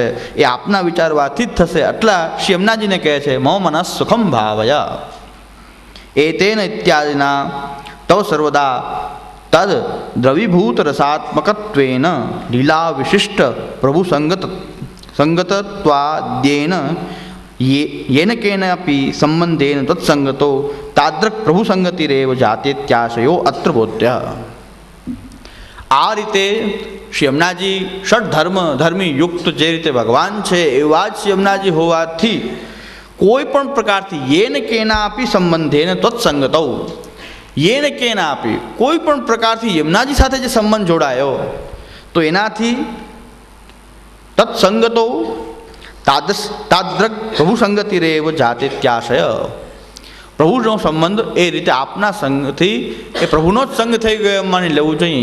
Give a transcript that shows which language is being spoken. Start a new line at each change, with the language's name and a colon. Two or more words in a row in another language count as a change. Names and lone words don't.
Gujarati: એ આપના વિચારવાથી જ થશે. એટલા શ્રી યમુનાજીને કહે છે
Sanskrit: मम मनः सुखम भावय एतेन इत्यादिना तव सर्वदा तद द्रवीभूत रसात्मकत्वेन लीला विशिष्ट प्रभु संगतत्वाद्येन येन केनापि संबंधेन तत्संगतो तादृक् प्रभु संगतिरेव जातेत्याशयो अत्र बोध्य.
Gujarati: આ રીતે શ્રી યમુનાજી ધર્મી યુક્ત જે રીતે ભગવાન છે એવા જ શ્રી યમુનાજી હોવાથી કોઈ પણ પ્રકારથી
Sanskrit: येन केनापी संबंधेन तत्संगतो, येन केनापी
Gujarati: કોઈ પણ પ્રકારથી યમુનાજી સાથે જે સંબંધ જોડાયો તો એનાથી
Sanskrit: तत्संगतो ताद्रक प्रभु संगति रेव जाते त्याशय,
Gujarati: પ્રભુનો સંબંધ એ રીતે આપના સંગથી એ પ્રભુનો જ સંગ થઈ ગયો એમ માની લેવું જોઈએ.